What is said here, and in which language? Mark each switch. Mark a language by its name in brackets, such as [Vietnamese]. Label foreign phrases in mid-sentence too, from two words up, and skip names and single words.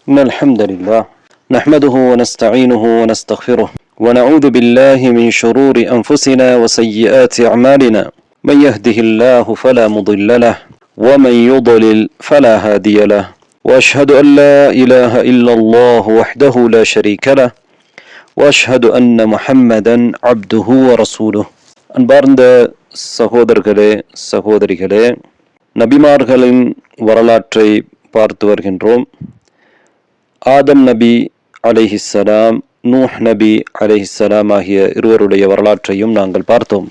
[Arabic] إن الحمد لله نحمده ونستعينه ونستغفره ونعوذ بالله من شرور أنفسنا وسيئات أعمالنا من يهده الله فلا مضل له ومن يضلل فلا هادي له وأشهد أن لا إله إلا الله وحده لا شريك له وأشهد أن محمدا عبده ورسوله [Tamil] அன்பார்ந்த சகோதரர்களே சகோதரிகளே, நபிமார்களின் வரலாற்றை பார்த்து வருகின்றோம். ஆதம் நபி அலைஹிஸ்ஸலாம், நூஹ் நபி அலைஹிஸ்ஸலாம் ஆகிய இருவருடைய வரலாற்றையும் நாங்கள் பார்த்தோம்.